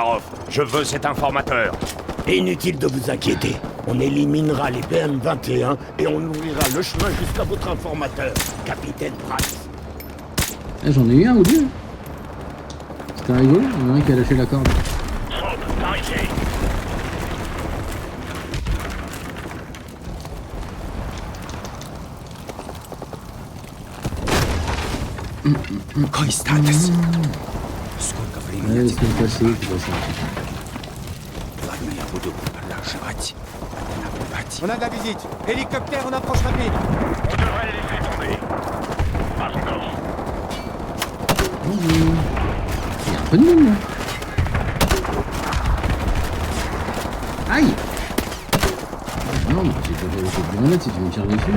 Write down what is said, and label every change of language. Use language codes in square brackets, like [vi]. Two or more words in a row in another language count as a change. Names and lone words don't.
[fr] Je veux cet informateur. Inutile de vous inquiéter. On éliminera les BM-21 et on ouvrira le chemin jusqu'à votre informateur, Capitaine Price. Ah, j'en ai eu un ou deux. C'était rigolo, il y en a un qui a lâché la corde. Swoop, par ici. [ru] Какой статус? Сколько [fr] Ouais, [ru] времени [fr] c'est une passée, c'est pas ça. [ru] Ладно, я буду продолжать наблюдать. [fr] On a de la visite. Hélicoptère en approche rapide. On devrait les laisser tomber. Pas encore. Bonjour. Il y a un peu de monde là. Aïe. Non, mais j'ai pas fait de grenade si tu me tires dessus.